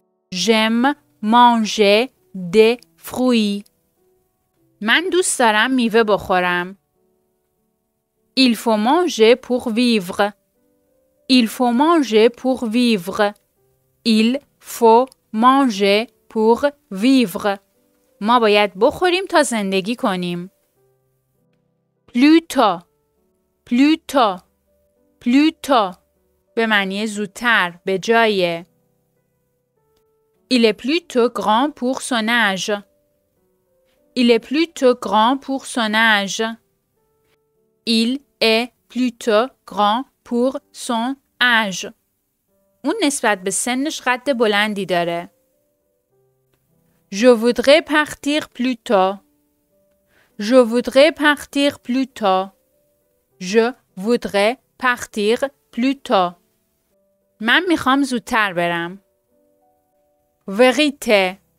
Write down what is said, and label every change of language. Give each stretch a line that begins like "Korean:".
French: J'aime manger des fruits.
Persian: من دوست دارم میوه بخورم.
French: Il faut manger pour vivre. Il faut manger pour vivre. Il faut manger pour vivre.
Persian: ما باید بخوریم تا زندگی کنیم.
French: Plus tôt. Plus tôt. Plus tôt.
Persian: به معنی زودتر، به جای.
French: Il est plutôt grand pour son âge. Il est plutôt grand pour son âge. Il est plutôt grand pour son âge.
Persian: اون نسبت به سنش قد بلندی داره.
French: Je voudrais partir plus tôt. Je voudrais partir plus tôt. Je voudrais partir plus tôt.
Persian: من میخوام زودتر برم. vérité.